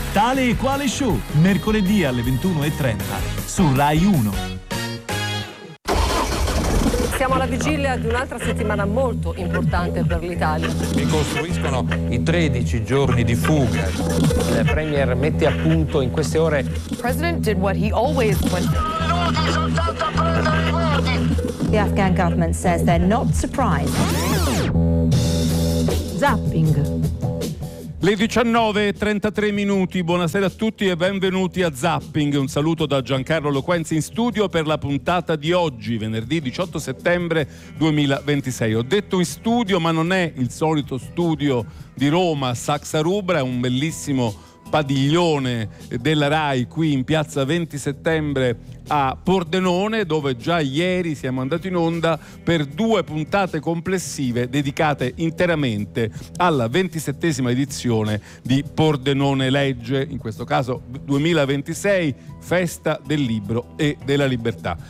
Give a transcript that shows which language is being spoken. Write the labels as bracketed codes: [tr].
[it] Tale e Quale Show, mercoledì alle 21.30 su Rai 1. Siamo alla vigilia di un'altra settimana molto importante per l'Italia. Mi costruiscono i 13 giorni di fuga. Il premier mette a punto in queste ore. [en] The president did what he always would. The Afghan government says they're not surprised. [it] Zapping. Le 19.33 minuti, buonasera a tutti e benvenuti a Zapping. Un saluto da Giancarlo Loquenzi in studio per la puntata di oggi, venerdì 18 settembre 2026. Ho detto in studio, ma non è il solito studio di Roma, Saxa Rubra, è un bellissimo padiglione della RAI qui in piazza 20 settembre a Pordenone, dove già ieri siamo andati in onda per due puntate complessive dedicate interamente alla 27esima edizione di Pordenone Legge, in questo caso 2026, festa del libro e della libertà.